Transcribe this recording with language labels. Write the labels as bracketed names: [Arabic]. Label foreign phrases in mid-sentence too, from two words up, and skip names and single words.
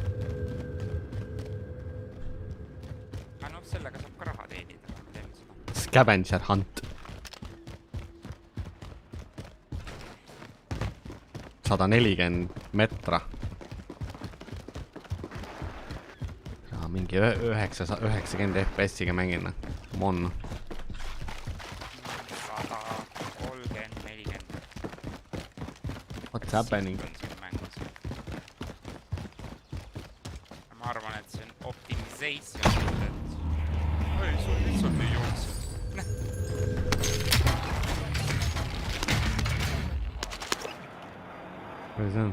[Estonian] Aga noh, sellega saab ka raha teenida. [English] Scavenger hunt. 140 metra. [Estonian] Mingi 90 FPS-iga mängin. Mon. 130, 40. [English] What's happening? [Estonian] Ma arvan, et see on optimization. Ei, sul lihtsalt ei jookse. Või see on?